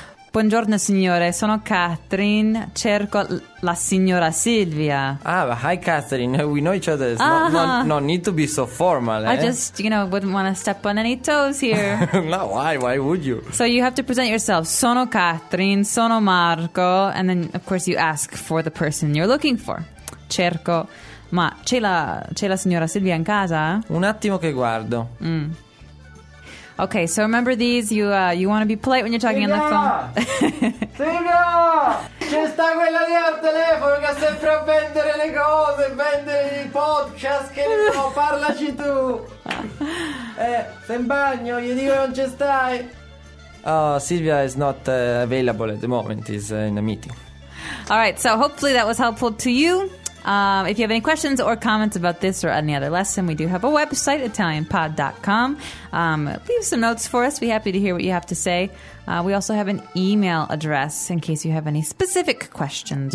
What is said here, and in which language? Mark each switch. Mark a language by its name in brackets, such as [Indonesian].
[Italian] Buongiorno signore, sono Catherine, cerco la signora Silvia. [English] Ah, hi Catherine, we know each other, not need to be so formal. I just, you know, wouldn't want to step on any toes here. No, why would you? So you have to present yourself, [Italian] sono Catherine, sono Marco, [English] and then of course you ask for the person you're looking for. [Italian] Cerco, ma c'è la signora Silvia in casa? Un attimo che guardo. [English] Mm. Okay, so remember these. You want to be polite when you're talking [Italian] Silvia! [English] On the phone. [Italian] Silvia! C'è sta quella lì al telefono che sempre a vendere le cose, vendere i podcast, che ne so, parlaci tu. Sei in bagno, gli dico non ci stai. [English] Silvia is not available at the moment. She's in a meeting. All right, so hopefully that was helpful to you. If you have any questions or comments about this or any other lesson, we do have a website, italianpod.com. Leave some notes for us. We're happy to hear what you have to say. We also have an email address in case you have any specific questions.